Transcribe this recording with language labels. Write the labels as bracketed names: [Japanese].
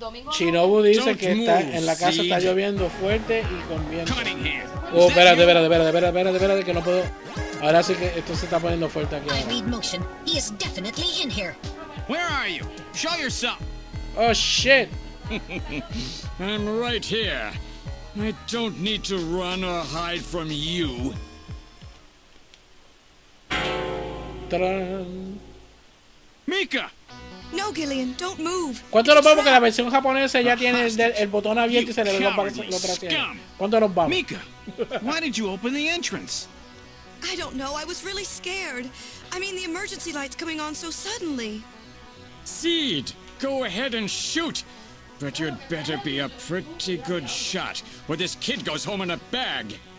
[Spanish] Shinobu dice que está en la casa, está lloviendo fuerte y con viento. Oh, espérate, que no puedo. Ahora sí que esto se está poniendo fuerte aquí. [English] I read motion. He is definitely in here. Where are you? Show yourself. Oh shit. I'm right here. I don't need to run or hide from you. Tarán. Mika! No, Gillian, don't move. [Spanish] ¿Cuánto nos vamos? Que la versión japonesa ya tiene el botón abierto y se le ve lo trasera. ¿Cuánto nos vamos? [English] Mika, why did you open the entrance? I don't know. I was really scared. I mean, the emergency light's coming on so suddenly. Seed, go ahead and shoot. But you'd better be a pretty good shot, or this kid goes home in a bag.